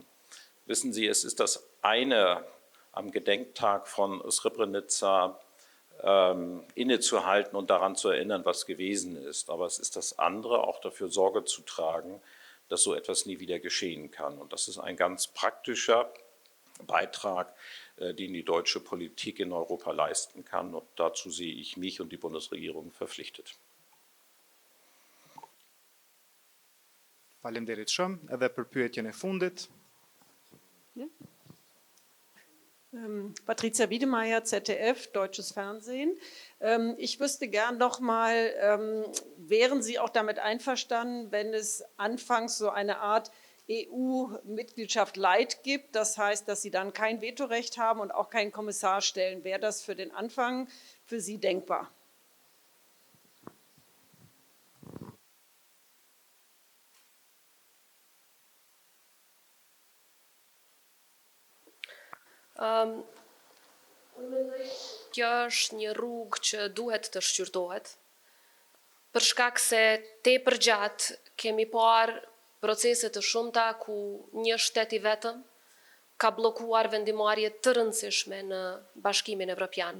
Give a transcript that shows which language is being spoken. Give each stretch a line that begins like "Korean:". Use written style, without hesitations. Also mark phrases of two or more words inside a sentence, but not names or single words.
German: Wissen Sie, es ist das eine, am Gedenktag von Srebrenica innezuhalten und daran zu erinnern, was gewesen ist. Aber es ist das andere, auch dafür Sorge zu tragen, dass so etwas nie wieder geschehen kann. Und das ist ein ganz praktischer Beitrag, den die deutsche Politik in Europa leisten kann. Und dazu sehe ich mich und die Bundesregierung verpflichtet.
Albanian: Faleminderit shumë, edhe për pyetjen e fundit.
German: Patricia Wiedemeyer, ZDF, Deutsches Fernsehen. Ich wüsste gern noch mal, wären Sie auch damit einverstanden, wenn es anfangs so eine Art EU-Mitgliedschaft Light gibt, das heißt, dass Sie dann kein Vetorecht haben und auch keinen Kommissar stellen? Wäre das für den Anfang für Sie denkbar?
Albanian: Unë mendoj kjo është një rrugë që duhet të shqyrtohet, për shkak se tepër gjatë kemi parë procese të shumta ku një shtet i vetëm ka bllokuar vendimarrje të rëndësishme në Bashkimin Evropian.